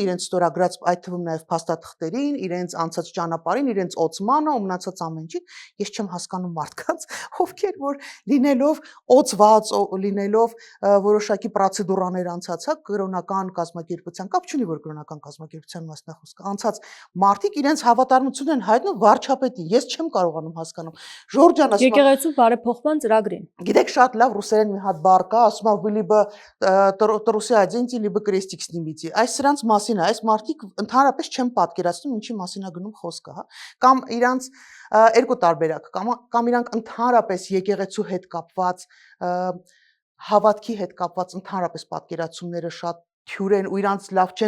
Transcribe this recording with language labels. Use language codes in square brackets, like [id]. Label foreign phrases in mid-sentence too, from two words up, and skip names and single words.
[hy] իրենց ստորագրած այդ թվում նաեւ փաստաթղթերին, իրենց անցած ճանապարհին, իրենց օծմանը, ու մնացած ամեն ինչին։ Ես չեմ հասկանում մարդկանց, ովքեր որ լինելով օծված, լինելով որոշակի պրոցեդուրաներ անցած, կրոնական կազմակերպության, կապ չունի որ կրոնական կազմակերպության մասն է խոսքը, անցած մարդիկ իրենց հավատարմություն են հայտնում վարչապետին։ Ես չեմ կարողանում հասկանում։ Ժորժան ասում է եկեղեցու բարեփոխման ծրագրին։ Գիտեք, շատ լավ ռուսերեն մի հատ բառ կա, ասում է [ru] «Вы либо трусы оденьте, либо крестик снимите»։ [hy] Այս սրանց մասին է, այս մարդիկ ընդհանրապես չեն պատկերացնում ինչի մասին է գնում խոսքը, հա։ Կամ իրանց երկու տարբերակ, կամ իրանք ընդհանրապես եկեղեցու հետ կապված հավատքի հետ կապված ընդհանրապես պատկերացումները շատ թյուր են ու իրանց լավ չեն